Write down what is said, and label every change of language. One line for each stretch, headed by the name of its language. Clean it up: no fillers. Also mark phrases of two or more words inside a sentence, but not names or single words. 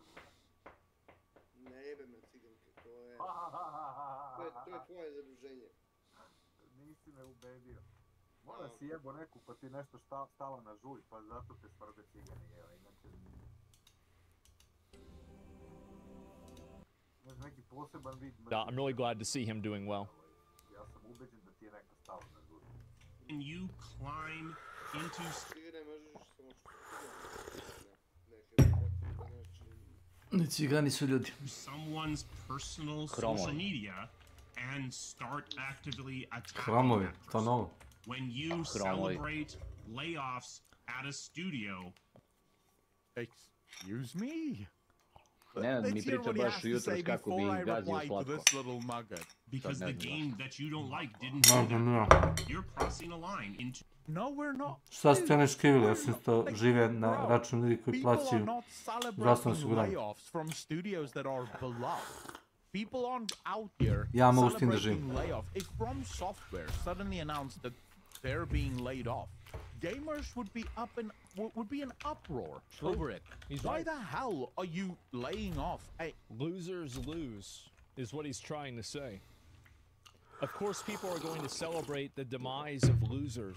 Serbian: Ne jebe me ciganke, to je tvoje zaduženje. Nisi me ubedio. Možda si jebo neku pa ti nešto stalo na žulj, pa zato te svrbe cigani, evo, inače... Znaš, neki poseban vid...
English: I'm really glad to see him doing well.
Serbian: Ja sam ubeđen da ti je neka stalo na žulj.
English: Can you climb into...
Serbian: Cigane možeš samo Ne, cigani su ljudi.
English: someone's personal social media and start actively attacking
Serbian: Hromovi,
English: that to person.
Serbian: novo.
English: When you celebrate layoffs at a studio, Excuse me?
Serbian: Nenad mi
English: Let's hear
Serbian: priča
English: what he
Serbian: baš
English: has to
Serbian: jutros
English: say
Serbian: kako bi
English: before I
Serbian: gazio
English: reply to
Serbian: slatko.
English: this little nugget. Because
Serbian: Sad
English: the
Serbian: ne znam
English: game that you don't like didn't do
Serbian: Možda
English: that.
Serbian: nije.
English: You're crossing a line into. No, we're not.
Serbian: Šta ste oni škivili? Ja
English: We're
Serbian: sam
English: not.
Serbian: isto
English: Like,
Serbian: žive na
English: bro,
Serbian: račun ljudi koji
English: people are
Serbian: plaćaju
English: not
Serbian: zdravstveno
English: celebrating
Serbian: osiguranje.
English: layoffs from studios that are beloved. People aren't out here
Serbian: Ja mogu s tim da živim.
English: celebrating layoff. If From Software suddenly announced that they're being laid off, gamers would be would be an uproar over it. He's Why right. the hell are you laying off? Losers lose, is what he's trying to say. Of course, people are going to celebrate the demise of losers.